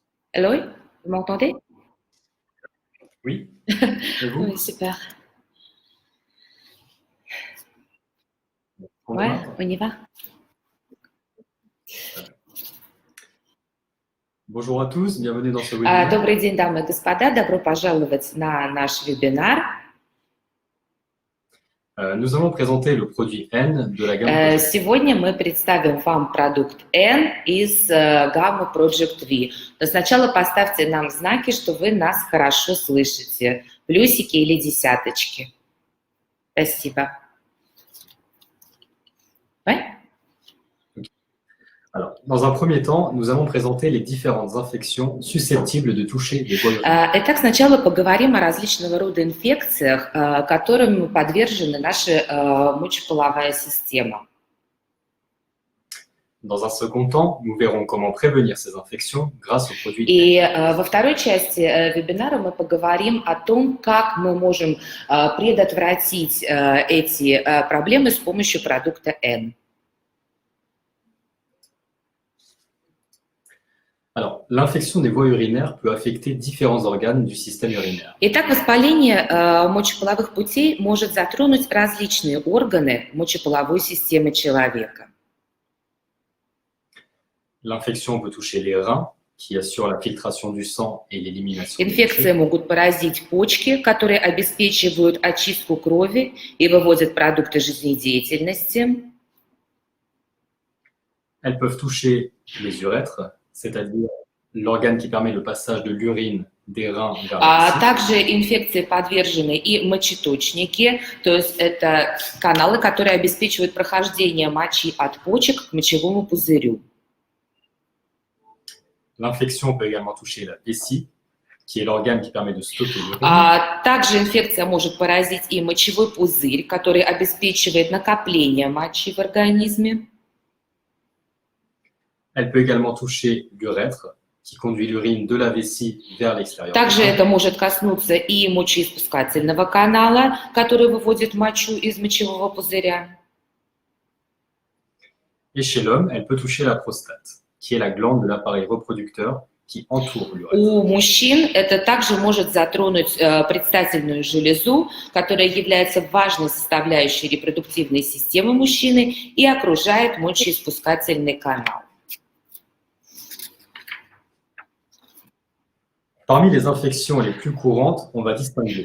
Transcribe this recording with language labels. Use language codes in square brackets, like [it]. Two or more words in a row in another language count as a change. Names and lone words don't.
[fr] Eloy, vous m'entendez? Oui, et Oui, vous? super. On Ouais, démarre? on y va. Bonjour à tous, bienvenue dans ce webinaire. [ru] Добрый день, дамы и господа. Добро пожаловать на наш вебинар. [fr] Nous allons présenter le produit N de la gamme Project. [ru] Сегодня мы представим вам продукт N из гаммы Project V. Но сначала поставьте нам знаки, что вы нас хорошо слышите. Плюсики или десяточки. Спасибо. [fr] Ouais. Alors, dans un premier temps, nous allons présenter les différentes infections susceptibles de toucher les voies urinaires. [ru] Итак, сначала поговорим о различного рода инфекциях, которым подвержена наша мочеполовая система. [fr] Dans un second temps, nous verrons comment prévenir ces infections grâce aux produits [ru] И [fr] N. [ru] во второй части вебинара мы поговорим о том, как мы можем предотвратить эти проблемы с помощью продукта N. [fr] Alors, l'infection des voies urinaires peut affecter différents organes du système urinaire. [ru] Итак, воспаление мочеполовых путей может затронуть различные органы мочеполовой системы человека. [fr] L'infection peut toucher les reins, qui assurent la filtration du sang et l'élimination des [ru] Инфекции [fr] déchets. [ru] могут поразить почки, которые обеспечивают очистку крови и выводят продукты жизнедеятельности. [fr] Elles peuvent toucher les urètres, c'est-à-dire l'organe qui permet le passage de l'urine des reins vers la vessie. [ru] Также инфекции подвержены и мочеточники, то есть это каналы, которые обеспечивают прохождение мочи от почек к мочевому пузырю. [fr] L'infection peut également toucher la vessie, qui est l'organe qui permet de stocker l'urine. [ru] Также инфекция может поразить и мочевой пузырь, который обеспечивает накопление мочи в организме. [fr] Elle peut également toucher l'urètre, qui conduit l'urine de la vessie vers l'extérieur. [ru] Также это может коснуться и мочеиспускательного канала, который выводит мочу из мочевого пузыря. [fr] Et chez l'homme, elle peut toucher la prostate, qui est la glande de l'appareil reproducteur qui entoure l'urètre. [ru] У мужчин это также может затронуть предстательную железу, которая является важной составляющей репродуктивной системы мужчины и окружает мочеиспускательный канал. [fr] Parmi les infections les plus courantes, on va distinguer